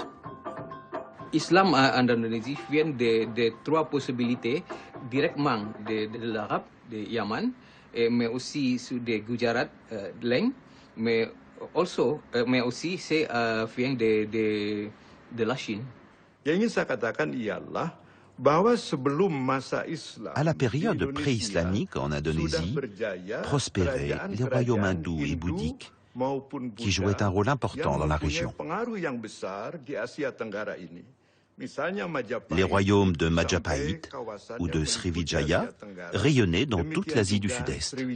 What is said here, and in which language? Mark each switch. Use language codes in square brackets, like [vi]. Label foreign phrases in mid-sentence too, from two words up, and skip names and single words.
[fr] Islam en Indonésie vient de trois possibilités, directement de l'Arabe, de Yaman, mais aussi des Gujarat, Leng, mais aussi c'est vient de la Chine. [id] Yang ingin saya katakan ialah bahwa sebelum masa Islam [fr] À la période pré-islamique en Indonésie, prospéraient les royaumes hindous et bouddhiques qui jouaient un rôle important dans la région. Les royaumes de Majapahit ou de Sriwijaya rayonnaient dans toute l'Asie du Sud-Est.